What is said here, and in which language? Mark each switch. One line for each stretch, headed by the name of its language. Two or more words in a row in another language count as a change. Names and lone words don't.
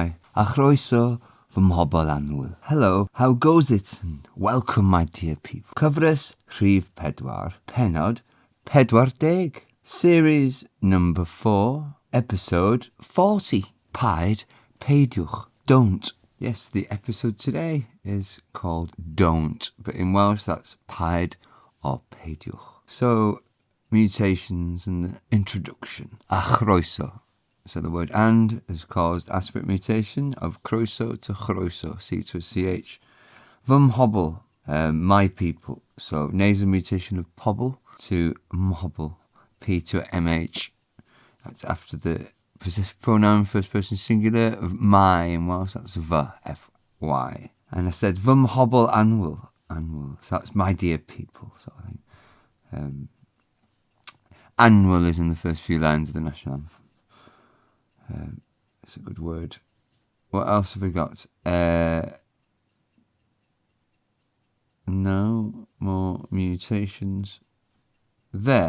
Welsh: A chroeso fy mhobol annwyl.
English: Hello, how goes it? And welcome, my dear people.
Welsh: Cyfres Rhif 4, Pennod 40.
English: Series number 4, episode 40.
Welsh: Peidiwch. Don't.
English: Yes, the episode today is called Don't, but in Welsh that's paid or peidiwch. So, mutations and the introduction.
Welsh: A chroeso.
English: So the word and has caused aspirate mutation of croeso to chroeso, C to a CH.
Welsh: Fy mhobol,
English: my people. So nasal mutation of pobl to mhobol, P to a MH. That's after the possessive pronoun first person singular of my in Welsh. That's fy, F-Y. And I said
Welsh: fy mhobol annwyl.
English: So that's my dear people sort of thing. Annwyl is in the first few lines of the national anthem. It's a good word. What else have we got? No more mutations there.